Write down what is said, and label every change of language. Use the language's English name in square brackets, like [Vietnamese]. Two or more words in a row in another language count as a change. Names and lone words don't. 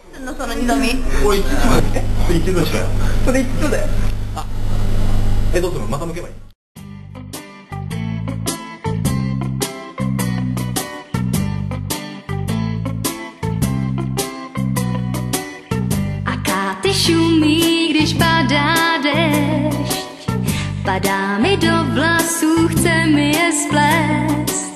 [Japanese] のその二度見。俺行ってしまうね。行ってどうしよう。それいつだよ。あ、どうするの？また向けばいい？ [Czech] Akáty šumí, když padá dešť. Padá mi do vlasů, chce mi je splést.